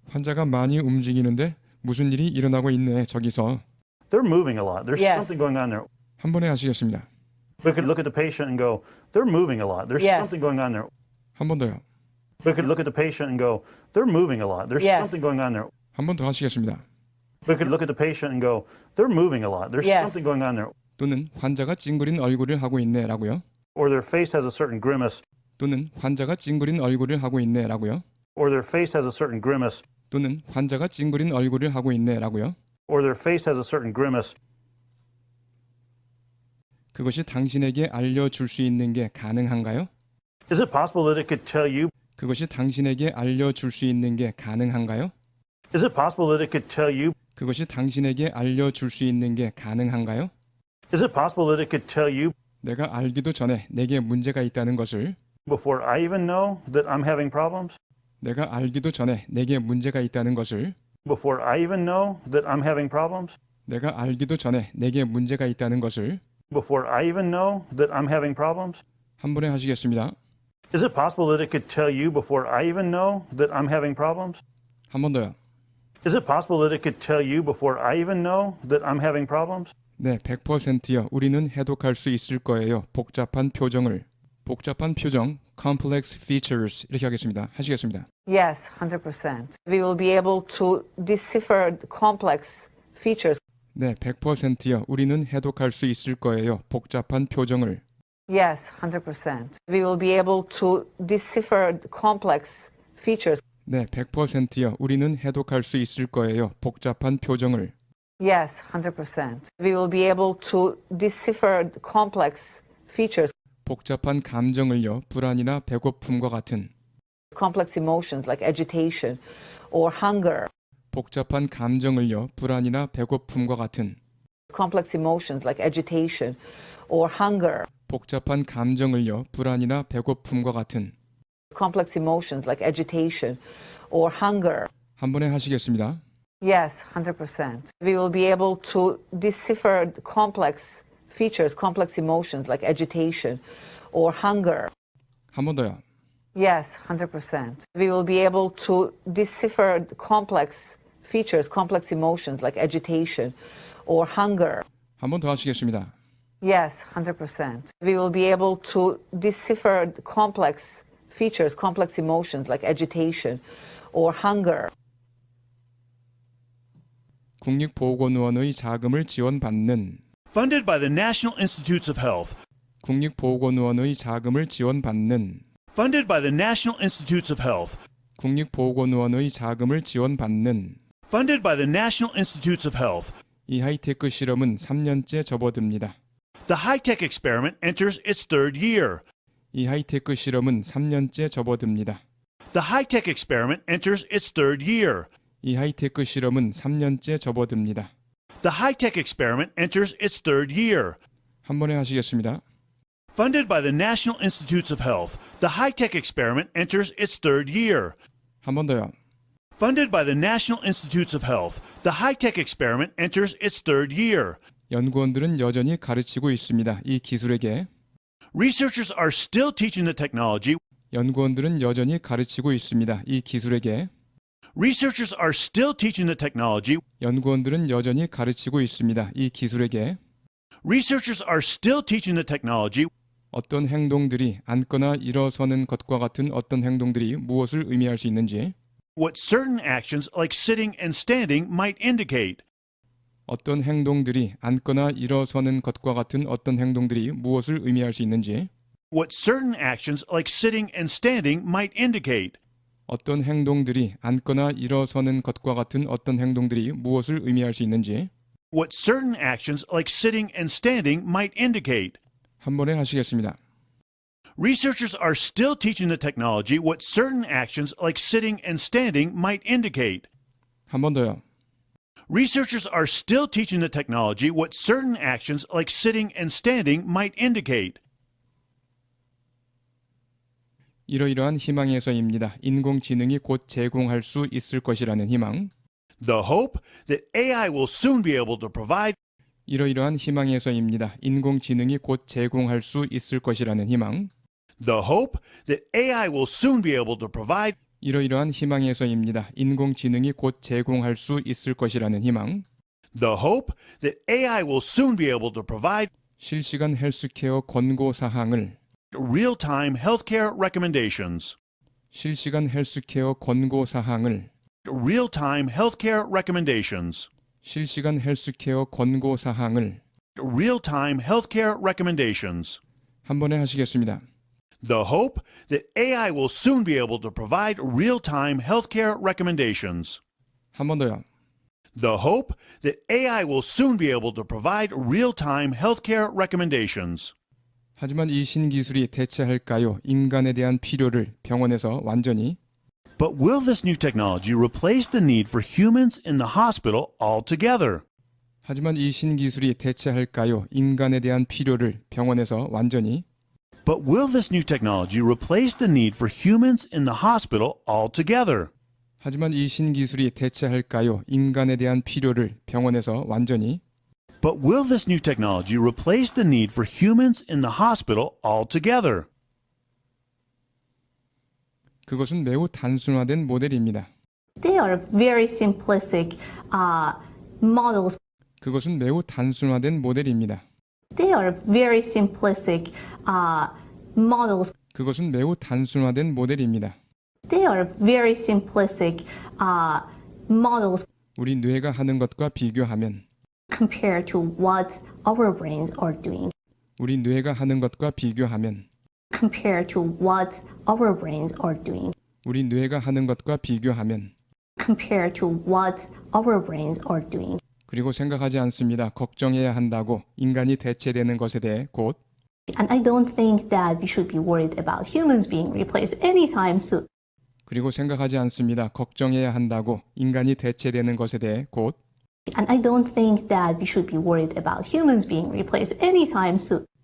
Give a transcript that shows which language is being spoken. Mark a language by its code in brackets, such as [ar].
[ko] 환자가 많이 움직이는데 무슨 일이 일어나고 있네, 저기서. [en] They're moving a lot. There's Yes. something going on there. [ko] 한 번에 하시겠습니다. [en] We could look at the patient and go, they're moving a lot. There's Yes. something going on there. [ko] 한 번 더요. [en] We could look at the patient and go, they're moving a lot. There's Yes. something going on there. [ko] 한 번 더 하시겠습니다. [en] We could look at the patient and go, they're moving a lot. There's Yes. something going on there. [ko] 또는 환자가 찡그린 얼굴을 하고 있네, 라고요. [en] Or their face has a certain grimace. [ko] 또는 환자가 찡그린 얼굴을 하고 있네, 라고요. [en] Or their face has a certain grimace. [ko] 또는 환자가 찡그린 얼굴을 하고 있네, 라고요. [en] Or their face has a certain grimace. [ko] 그것이 당신에게 알려줄 수 있는 게 가능한가요? [en] Is it possible that it could tell you? [ko] 그것이 당신에게 알려줄 수 있는 게 가능한가요? [en] Is it possible that it could tell you? [ko] 그것이 당신에게 알려줄 수 있는 게 가능한가요? [en] Is it possible that it could tell you [ko] 내가 알기도 전에 내게 문제가 있다는 것을 [en] before I even know that I'm having problems? [ko] 내가 알기도 전에 내게 문제가 있다는 것을 [en] Before I even know that I'm having problems? [ko] 내가 알기도 전에 내게 문제가 있다는 것을 [en] Before I even know that I'm having problems? [ko] 한 번에 하시겠습니다. [en] Is it possible that it could tell you before I even know that I'm having problems? [ko] 한 번 더요. [en] Is it possible that it could tell you before I even know that I'm having problems? [ko] 네, 100%요. 우리는 해독할 수 있을 거예요. 복잡한 표정을. 복잡한 표정, [en] complex features [ko] 이렇게 하겠습니다. 하시겠습니다. [en] Yes, 100%. We will be able to decipher the complex features. [ko] 네, 100%요. 우리는 해독할 수 있을 거예요. 복잡한 표정을. [en] Yes, 100%. We will be able to decipher the complex features. [ko] 네, 100%요. 우리는 해독할 수 있을 거예요. 복잡한 표정을. [en] Yes, 100%. We will be able to decipher the complex features. [ko] 복잡한 감정을요. 불안이나 배고픔과 같은. [en] Complex emotions like agitation or hunger. [ko] 복잡한 감정을요. 불안이나 배고픔과 같은. [en] Complex emotions like agitation or hunger. [ko] 복잡한 감정을요. 불안이나 배고픔과 같은. [en] Complex emotions like agitation or hunger. [ko] 한 번에 하시겠습니다. [en] Yes, 100%. We will be able to decipher the complex features, complex emotions like agitation or hunger. [ko] 한 번 더요. [en] Yes, 100%. We will be able to decipher the complex features, complex emotions like agitation or hunger. [ko] 한 번 더 하시겠습니다. [en] Yes, 100%. We will be able to decipher the complex features, complex emotions like agitation or hunger. [ko] 국립보건의원의 자금을 지원받는 [en] Funded by the National Institutes of Health. [ko] 국립보건의원의 자금을 지원받는 [en] Funded by the National Institutes of Health. [ko] 국립보건의원의 자금을 지원받는 [en] Funded by the National Institutes of Health. [ko] 이 하이테크 실험은 3년째 접어듭니다. [en] The high-tech experiment enters its third year. [ko] 이 하이테크 실험은 3년째 접어듭니다. [en] The high-tech experiment enters its third year. [ko] 이 하이테크 실험은 3년째 접어듭니다. [en] The high-tech experiment enters its third year. [ko] 한 번에 하시겠습니다. [en] Funded by the National Institutes of Health. The high-tech experiment enters its third year. [ko] 한 번 더요. [en] Funded by the National Institutes of Health. The high-tech experiment enters its third year. [ko] 연구원들은 여전히 가르치고 있습니다. 이 기술에게. [en] Researchers are still teaching the technology. [ko] 연구원들은 여전히 가르치고 있습니다. 이 기술에게. [en] Researchers are still teaching the technology. [ko] 연구원들은 여전히 가르치고 있습니다. 이 기술에게. [en] Researchers are still teaching the technology. [ko] 어떤 행동들이 앉거나 일어서는 것과 같은 어떤 행동들이 무엇을 의미할 수 있는지, [en] What certain actions like sitting and standing might indicate. [ko] 어떤 행동들이 앉거나 일어서는 것과 같은 어떤 행동들이 무엇을 의미할 수 있는지, [en] What certain actions like sitting and standing might indicate. [ko] 어떤 행동들이 앉거나 일어서는 것과 같은 어떤 행동들이 무엇을 의미할 수 있는지, [en] What certain actions like sitting and standing might indicate. [ko] 한 번에 하시겠습니다. [en] Researchers are still teaching the technology what certain actions like sitting and standing might indicate. [ko] 한 번 더요. [en] Researchers are still teaching the technology what certain actions like sitting and standing might indicate. [ko] 이러이러한 희망에서입니다. 인공지능이 곧 제공할 수 있을 것이라는 희망. [en] The hope that AI will soon be able to provide. [ko] 이러이러한 희망에서입니다. 인공지능이 곧 제공할 수 있을 것이라는 희망. [en] The hope that AI will soon be able to provide. [ko] 이러이러한 희망에서입니다. 인공지능이 곧 제공할 수 있을 것이라는 희망. [en] The hope that AI will soon be able to provide [ko] 실시간 헬스케어 권고 사항을 [en] real-time healthcare recommendations. [ko] 실시간 헬스케어 권고 사항을 [en] Real-time healthcare recommendations. [ko] 실시간 헬스케어 권고 사항을 [en] Real-time healthcare recommendations. [ko] 한 번에 하시겠습니다. [en] The hope that AI will soon be able to provide real-time healthcare recommendations. [ko] 한 번 더요. [en] The hope that AI will soon be able to provide real-time healthcare recommendations. [ko] 하지만 이 신기술이 대체할까요? 인간에 대한 필요를 병원에서 완전히. [en] But will this new technology replace the need for humans in the hospital altogether? [ko] 하지만 이 신기술이 대체할까요? 인간에 대한 필요를 병원에서 완전히. [en] But will this new technology replace the need for humans in the hospital altogether? [ko] 하지만 이 신기술이 대체할까요? 인간에 대한 필요를 병원에서 완전히. [en] But will this new technology replace the need for humans in the hospital altogether? [ko] 그것은 매우 단순화된 모델입니다. [en] They are very simplistic models. [ko] 그것은 매우 단순화된 모델입니다. [en] They are very simplistic models. [ko] 그것은 매우 단순화된 모델입니다. [en] They are very simplistic models [ko] 우리 뇌가 하는 것과 비교하면 [en] compared to what our brains are doing. [ko] 우리 뇌가 하는 것과 비교하면 [en] Compared to what our brains are doing. [ko] 우리 뇌가 하는 것과 비교하면 [en] Compared to what our brains are doing. [ko] 그리고 생각하지 않습니다. 걱정해야 한다고 인간이 대체되는 것에 대해 곧 [en] And I don't think that we should be worried about humans being replaced anytime soon. [ko] 그리고 생각하지 않습니다. 걱정해야 한다고 인간이 대체되는 것에 대해 곧 [en] And I don't think that we should be worried about humans being replaced anytime soon.